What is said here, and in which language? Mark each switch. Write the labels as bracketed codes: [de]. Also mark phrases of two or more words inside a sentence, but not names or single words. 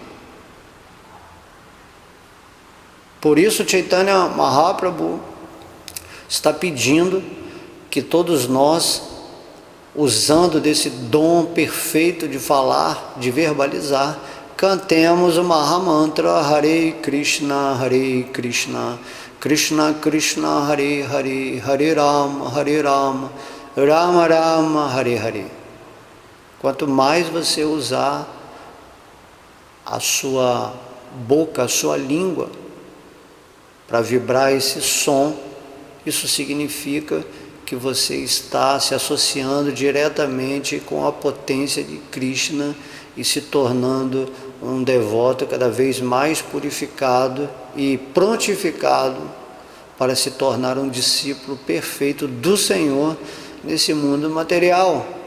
[pt] Por isso Chaitanya Mahaprabhu está pedindo que todos nós, usando desse dom perfeito de falar, de verbalizar, cantemos o Mahamantra [sa] हरे कृष्ण कृष्ण कृष्ण हरे हरे हरे राम राम राम हरे हरे. [pt] Quanto mais você usar a sua boca, a sua língua, para vibrar esse som, isso significa que você está se associando diretamente com a potência de Krishna e se tornando um devoto cada vez mais purificado e prontificado para se tornar um discípulo perfeito do Senhor nesse mundo material.